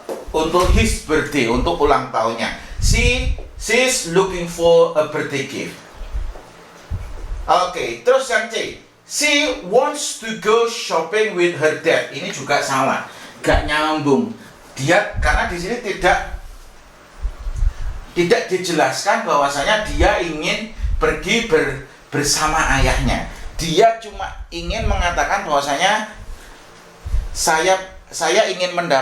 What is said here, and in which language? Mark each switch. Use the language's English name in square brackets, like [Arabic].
[Indonesian] Untuk [English] his birthday, [Indonesian] untuk ulang tahunnya. [English] She's looking for a birthday gift. [Indonesian] Oke, terus yang C. [English] She wants to go shopping with her dad. [Indonesian] Ini juga salah, gak nyambung. Karena di sini tidak dijelaskan bahwasanya dia ingin pergi bersama ayahnya. Dia cuma ingin mengatakan bahwasanya saya ingin